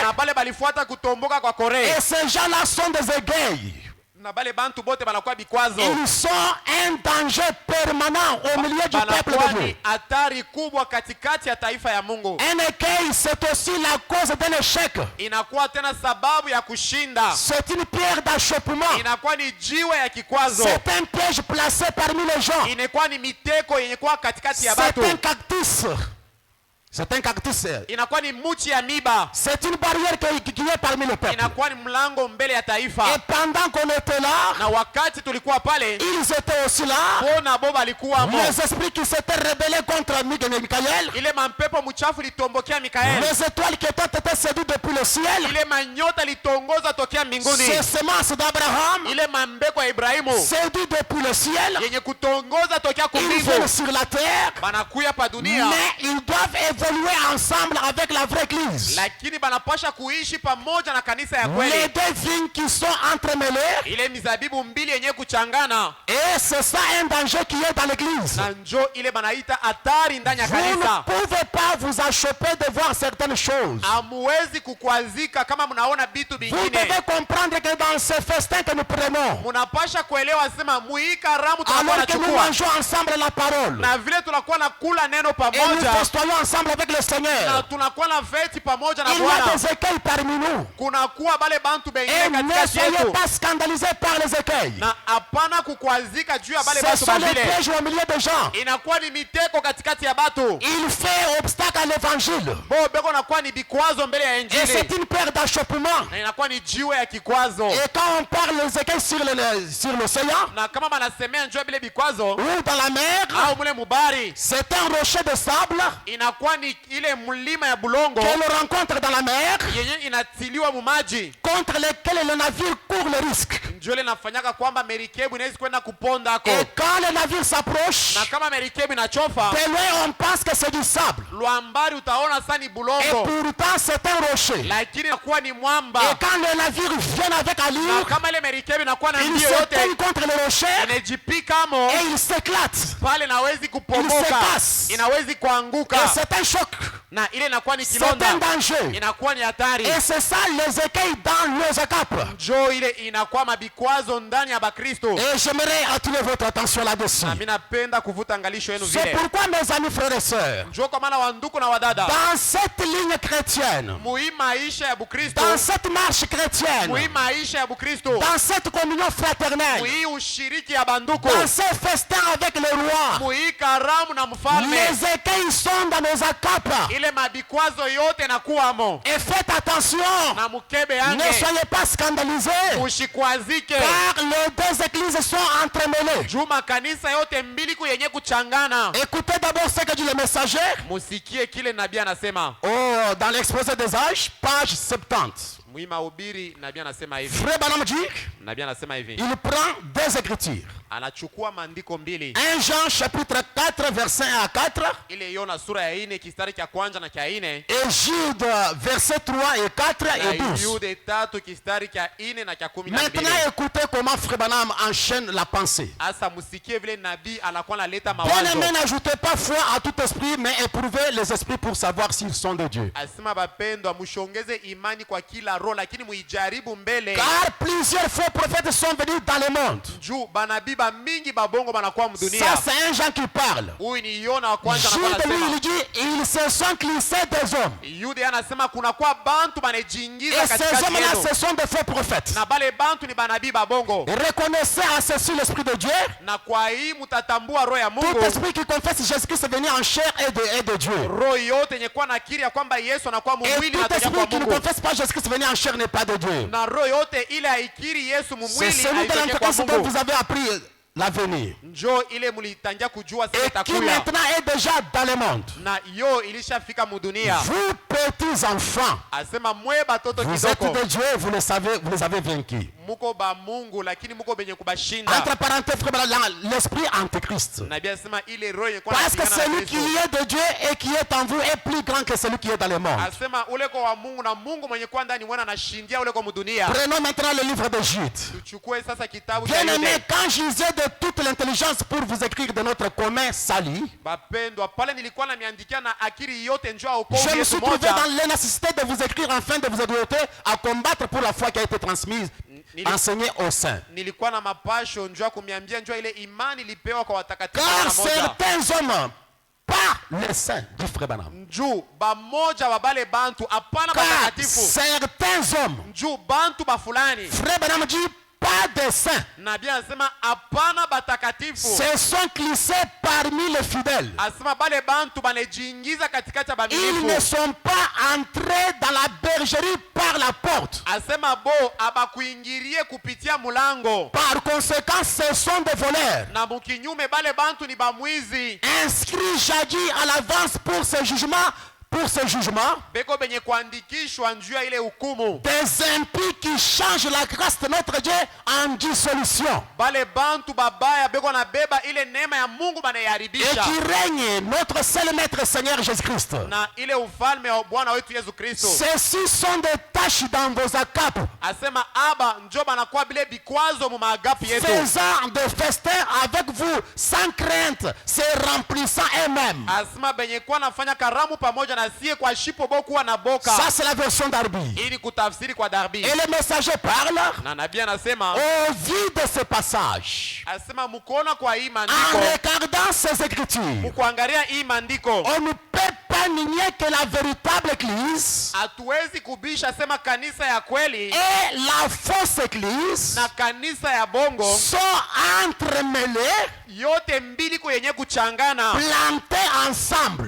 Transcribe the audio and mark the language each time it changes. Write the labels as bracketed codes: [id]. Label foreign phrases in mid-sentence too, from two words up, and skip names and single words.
[sw] Na bale balifuata kutomboka kwa Kore. [fr] Et ces gens-là sont des écueils. [sw] Na bale bantu bote banakuwa bikwazo. [fr] Ils sont un danger permanent au milieu du peuple [sw] Banakuwa [fr] de [sw] ni [fr] Dieu. [sw] hatari kubwa katikati ya taifa ya Mungu. [fr] Un écueil, c'est aussi la cause d'un échec. [sw] Inakuwa tena sababu ya kushinda. [fr] C'est une pierre d'achoppement. [sw] Inakuwa ni jiwe ya kikwazo. [fr] C'est un piège placé parmi les gens. [sw] Inakuwa ni miteko yenye kuwa katikati ya [fr] C'est [sw] batu. [fr] un cactus. C'est un cactus. [sw] Inakuwa ni muchi ya miba. [fr] C'est une barrière qui est parmi le peuple. [sw] Inakuwa ni mlango mbele ya taifa. [fr] Et pendant qu'on était là, [sw] Na wakati tulikuwa pale, [fr] ils étaient aussi là. [sw] bona bo balikuwa mo. [fr] Les esprits qui s'étaient rebellés contre Michael. [sw] Ile mampepo mchafu litombokea Mikaeli. [fr] Les étoiles qui étaient séduites depuis le ciel. [sw] Ile manyota litongoza tokea mbinguni. [fr] Ces semences d'Abraham [sw] Ile mambeko ya Ibrahimu [fr] séduites depuis le ciel. [sw] yenye kutongoza tokea [fr] Ils [sw] kumbingu. [fr] viennent sur la terre. [sw] Banakuya pa dunia. [fr] Mais ils doivent évoluer ensemble avec la vraie église. [sw] Lakini banapasha kuishi pamoja na kanisa ya [fr] Les [sw] kweli. [fr] deux vignes qui sont entremêlées. [sw] Ile mizabibu mbili yenye kuchangana. [fr] Et c'est ça un danger qui est dans l'église. [sw] Na njo ile banaita hatari ndani ya [fr] Vous ne [sw] kanisa. [fr] pouvez pas vous achoper de voir certaines choses. [sw] Hamuwezi kukwazika kama mnaona vitu [fr] Vous [sw] vingine. [fr] devez comprendre que dans ce festin que nous prenons, [sw] Munapasha kuelewa sema muhii karamu tunakuwa [fr] alors que nous [sw] nachukua. [fr] mangeons ensemble la parole, [sw] Na vile tunakuwa na kula neno [fr] et nous [sw] pamoja. [fr] festoyons ensemble ensemble avec le [sw] na [fr] Seigneur, [sw] tunakuwa na feti pamoja na [fr] il y a [sw] Bwana, [fr] des écueils parmi nous. [sw] kunakuwa bale bantu [fr] Et [sw] bengine [fr] ne [sw] katikati [fr] soyez [sw] yetu, [fr] pas scandalisés par les écueils. [sw] na hapana kukwazika juu ya bale [fr] Ce [sw] bantu [fr] sont les [sw] babile. [fr] pièges au milieu des gens. [sw] Inakuwa ni miteko katikati ya batu, [fr] Il fait obstacle à l'évangile. [sw] bo beko nakuwa ni bikwazo mbele ya [fr] Et c'est [sw] injili, [fr] une paire d'achoppement. [sw] na inakuwa ni jiwe ya kikwazo. [fr] Et quand on parle des écueils sur l'océan [sw] Na kama banasemea njoo bile bikwazo [fr] ou dans la mer, [sw] au mule mubari, [fr] c'est un rocher de sable [sw] inakuwa ni ile mlima ya bulongo [fr] que l'on rencontre dans la mer, [sw] yenye inatiliwa mumaji, [fr] contre lesquels le navire court le risque. [sw] njoo ile nafanyaka kwamba merikebu inaweza kwenda kupondako, [fr] Et quand le navire s'approche, [sw] na kama merikebu inachofa [fr] de loin on pense que c'est du sable. [sw] lwambari utaona sasa ni [fr] Et [sw] bulongo, [fr] pourtant c'est un rocher. [sw] lakini inakuwa ni mwamba. [fr] Et quand le navire vient avec [sw] Na [fr] allure, [sw] kama ile merikebu inakuwa na [fr] il [sw] mbio [fr] se [sw] yote [fr] cogne contre le rocher [sw] inajipikamo [fr] et il s'éclate. [sw] pale, inawezi [fr] Il [sw] kupomoka, [fr] se casse. [sw] inawezi [fr] Et [sw] kuanguka, [fr] c'est un choc. [sw] na ile inakuwa ni [fr] C'est un [sw] kilonda, [fr] danger. [sw] inakuwa ni hatari. [fr] Et c'est ça les écueils dans nos écapes. [sw] Njoo ile inakuwa mabikwazo ndani ya Bakristo. [fr] Et j'aimerais attirer votre attention là-dessus. [sw] Na mimi napenda kuvuta angalisho yenu [fr] C'est [sw] vile. [fr] pourquoi, mes amis, frères et sœurs, [sw] Njoo kwa maana wanduku na wadada, [fr] dans cette ligne chrétienne, [sw] muhii maisha ya Bukristo, [fr] dans cette marche chrétienne, [sw] muhii maisha ya Bukristo, [fr] dans cette communion fraternelle, [sw] muhii ushiriki ya banduku, [fr] dans ces festins avec le roi, [sw] muhii karamu na mfalme, [fr] les écueils sont dans nos écapes. [sw] ile mabikwazo yote nakuwamo, [fr] Et faites attention, [sw] na mukebe [fr] ne [sw] yange [fr] soyez pas scandalisés, [sw] ushikwazike, [fr] car les deux églises sont entremêlées. [sw] juu makanisa yote mbili yenye kuchangana. [fr] Écoutez d'abord ce que dit le messager. [sw] Musikie kile nabii anasema [fr] Oh, dans l'exposé des âges, page 70. [sw] muhii mahubiri. Nabii anasema hivi, [fr] Frère Branham dit, [sw] nabii anasema hivi, [fr] il prend deux écritures. [sw] anachukua maandiko mbili, [fr] 1 Jean chapitre 4 verset 1 à 4 [sw] ile Yona sura ya 4 kistari cha kwanza na cha 4, [fr] et Jude verset 3 et 4 et [sw] na 12. Yude 3 kistari cha 4 na cha 12. [fr] Maintenant écoutez comment Frère Branham enchaîne la pensée. [sw] Asa musikie vile nabii anakuwa analeta [fr] Bien [sw] mawazo. [fr] aimé, n'ajoutez pas foi à tout esprit, mais éprouvez les esprits pour savoir s'ils sont de Dieu. [sw] Asema bapendwa, mushongeze imani kwa kila roho, lakini muijaribu mbele, [fr] Car plusieurs faux prophètes sont venus dans le monde. [sw] juu banabii ba mingi babongo banakuwa [fr] Ça, [sw] mdunia. [fr] c'est un Jean qui parle. [sw] Huyu ni Yona wa kwanza anakuwa [fr] Jude, lui, [sw] anasema. [fr] il dit, ils se sont glissés des hommes. [sw] Yude anasema kunakuwa bantu [fr] Et [sw] banajiingiza [fr] ces [sw] katikati [fr] hommes-là, [sw] yenu, [fr] ce sont des faux prophètes. [sw] na bale bantu ni banabii babongo. [fr] Reconnaissez à ceci l'Esprit de Dieu. [sw] Na kwa hii mutatambua roho ya [fr] Tout [sw] Mungu, [fr] esprit qui confesse Jésus-Christ est venu en chair et de Dieu. [sw] roho yote yenye kuwa nakiri ya kwamba Yesu anakuwa [fr] Et [sw] mumwili [fr] tout [sw] na toka [fr] esprit [sw] kwa [fr] qui ne [sw] Mungu, [fr] confesse pas Jésus-Christ est venu en chair n'est pas de Dieu. [sw] na roho yote ile haikiri Yesu [fr] C'est [sw] mumwili [fr] celui de [sw] haitoke kwa [fr] l'Antéchrist dont [sw] Mungu. [fr] vous avez appris l'avenir. [sw] Njoo ile mulitangia kujua sasa [fr] Et qui [sw] itakuya, [fr] maintenant est déjà dans le monde. [sw] na yo ilishafika mudunia. [fr] Vous, petits enfants, [sw] Asema mwe batoto [fr] vous êtes [sw] kidoko, [fr] de Dieu, vous le savez, vous les avez vaincus. [sw] muko ba Mungu lakini muko benye kubashinda. [fr] Entre parenthèses, frère, l'esprit antéchrist. [sw] Nabii asema ile roho yenye kuwa [fr] Parce que [sw] inapigana na [fr] celui qui [sw] Kristo. [fr] est de Dieu et qui est en vous est plus grand que celui qui est dans le monde. [sw] Asema ule kwa wa Mungu, na Mungu mwenye kuwa ndani mwana anashindia ule kwa mudunia. [fr] Prenons maintenant le livre de Jude. [sw] Tuchukue sasa kitabu cha [fr] Bien aimé, [sw] Yude. [fr] quand j'usais de toute l'intelligence pour vous écrire de notre commun salut, [sw] Bapendwa, pale nilikuwa namiandikia na akili yote njoo [fr] je [sw] okovu [fr] me [sw] Yesu [fr] suis trouvé [sw] moja. [fr] dans la nécessité de vous écrire afin de vous exhorter à combattre pour la foi qui a été transmise, enseignée au sein. [sw] Nilikuwa na mapasho njoo kumiambia njoo ile imani ilipewa kwa watakatifu [fr] Car [sw] mara moja. [fr] certains hommes, pas les saints, dit Frère Branham. [sw] Njoo bamoja wa bale bantu hapana [fr] Car [sw] batakatifu. [fr] certains hommes, [sw] Njoo bantu ba fulani. [fr] Frère Branham dit, pas des saints, [sw] Nabii anasema hapana batakatifu. [fr] se sont glissés parmi les fidèles. [sw] Asema bale bantu banejiingiza katikati ya [fr] Ils ne [sw] bamilifu. [fr] sont pas entrés dans la bergerie par la porte. [sw] Asema bo abakuingirie kupitia mulango. [fr] Par conséquent, ce sont des voleurs, [sw] Na mukinyume bale bantu ni bamwizi. [fr] inscrits jadis à l'avance pour ce jugement, [sw] Beko benye kuandikishwa njuu ya ile hukumu. [fr] des impies qui changent la grâce de notre Dieu en dissolution [sw] Bale bantu babaya beko na beba ile neema ya Mungu [fr] et [sw] banaiharibisha. [fr] qui règne notre seul maître Seigneur Jésus-Christ. [sw] Na ile ufalme wa Bwana wetu Yesu Kristo. [fr] Ceux-ci sont des taches dans vos acapes, [sw] Asema aba njo banakuwa bile bikwazo mu maagapi yetu. [fr] faisant des festins avec vous sans crainte, se remplissant eux-mêmes. [sw] Asema benye kuwa nafanya karamu pamoja na sie kwa shipo bokuwa na boka. [fr] Ça, c'est la version d'Arbi. [sw] Ili kutafsiri kwa Darbi. [fr] Et le messager parle [sw] Na nabii anasema, [fr] au vu de ce passage. [sw] asema mkuona kwa hii [fr] En [sw] maandiko, [fr] regardant ces écritures, [sw] mkuangalia hii maandiko, [fr] on ne peut pas pas nier que la véritable église [sw] hatuwezi kubisha sema kanisa ya kweli [fr] et la fausse église [sw] na kanisa ya bongo [fr] sont entremêlées, [sw] yote mbili yenye kuchangana, [fr] plantées ensemble.